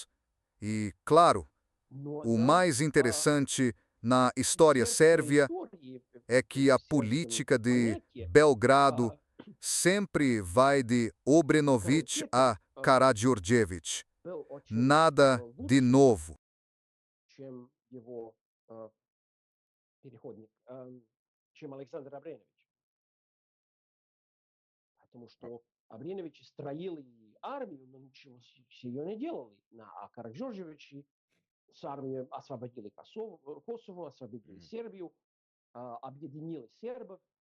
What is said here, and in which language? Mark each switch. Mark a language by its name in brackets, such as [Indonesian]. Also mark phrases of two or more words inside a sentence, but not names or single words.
[Portuguese] E, claro, o mais interessante na história sérvia é que a política de Belgrado sempre vai de Obrenović a Karađorđević. Nada de novo. [Russian] Чем Александр Абренович. Потому что Абренович строил и армию, но ничего с ее не делали. А Караджорджевич с армией освободили Косово, освободили Сербию, объединили сербов.